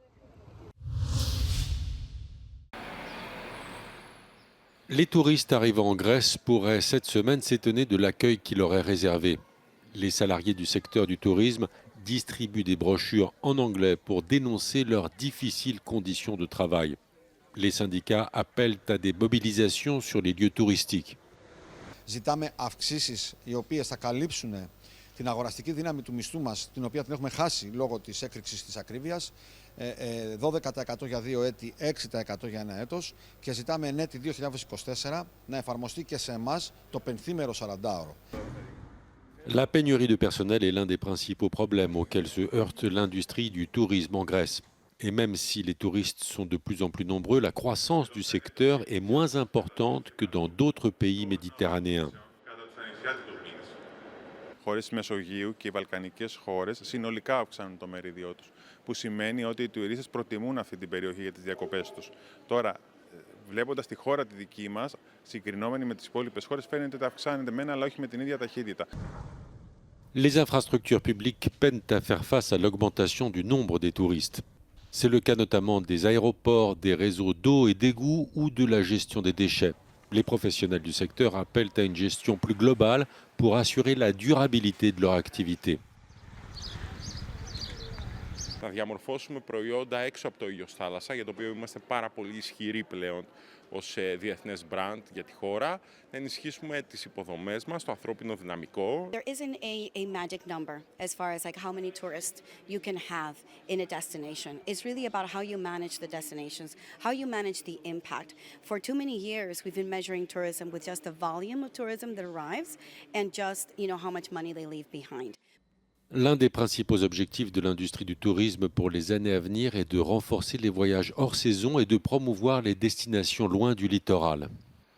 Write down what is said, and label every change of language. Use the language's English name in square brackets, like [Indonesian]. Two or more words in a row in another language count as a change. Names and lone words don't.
[French] Les touristes arrivant en Grèce pourraient cette semaine s'étonner de l'accueil qui leur est réservé. Les salariés du secteur du tourisme distribuent des brochures en anglais pour dénoncer leurs difficiles conditions de travail. Les syndicats appellent à des mobilisations sur les lieux touristiques. [Greek] Ζητάμε αυξήσεις οι οποίες θα καλύψουν την αγοραστική δύναμη του μισθού μας, την οποία την έχουμε χάσει λόγω της έκρηξης της ακρίβειας, 12% για 2 έτη, 6% για 1 έτος και ζητάμε εν έτη 2024 να εφαρμοστεί και σε εμάς το πενθήμερο 40ωρο. [French] La pénurie de personnel est l'un des principaux problèmes auxquels se heurte l'industrie du tourisme en Grèce. Et même si les touristes sont de plus en plus nombreux, la croissance du secteur est moins importante que dans d'autres pays méditerranéens. [Greek] Χώρες της Μεσογείου και οι βαλκανικές χώρες συνολικά αυξάνουν το μερίδιό τους, που σημαίνει ότι οι τουρίστες προτιμούν αυτή την περιοχή για τις διακοπές τους. Τώρα, βλέποντας τη χώρα τη δική μας, συγκρινόμενη με τις υπόλοιπες χώρες, φαίνεται ότι αυξάνεται μένα, αλλά όχι με την ίδια ταχύτητα. [French] Les infrastructures publiques peinent à faire face à l'augmentation du nombre des touristes. C'est le cas notamment des aéroports, des réseaux d'eau et d'égouts ou de la gestion des déchets. Les professionnels du secteur appellent à une gestion plus globale pour assurer la durabilité de leur activité. [Greek] Θα διαμορφώσουμε προϊόντα έξω από το ήλιος θάλασσα, για το οποίο είμαστε πάρα πολύ ισχυροί πλέον ως διεθνές brand για τη χώρα, να ενισχύσουμε τις υποδομές μας, το ανθρώπινο δυναμικό. [English] There isn't a magic number as far as like how many tourists you can have in a destination. It's really about how you manage the destinations, how you manage the impact. For too many years, we've been measuring tourism with just the volume of tourism that arrives and just, how much money they leave behind. [French] L'un des principaux objectifs de l'industrie du tourisme pour les années à venir est de renforcer les voyages hors saison et de promouvoir les destinations loin du littoral.